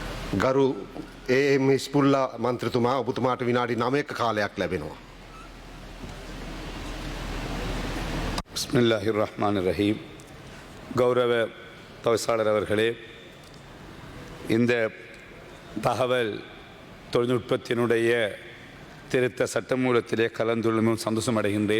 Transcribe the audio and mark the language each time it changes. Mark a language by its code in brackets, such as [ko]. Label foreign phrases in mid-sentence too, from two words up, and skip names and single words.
[si] ගරු ඒ.එම්. හිස්පුල්ලා මන්ත්‍රතුමා ඔබතුමාට විනාඩි 9ක කාලයක් ලැබෙනවා. [ar] بسم الله الرحمن الرحيم. [ta] கௌரவ தவிசாளர் அவர்களே, இந்த தகவல் தொழில்நுட்பத்தினுடைய திருத்த சட்டமூலத்திலே கலந்துள்ளமும் சந்தோஷம் அடைகின்றேன்.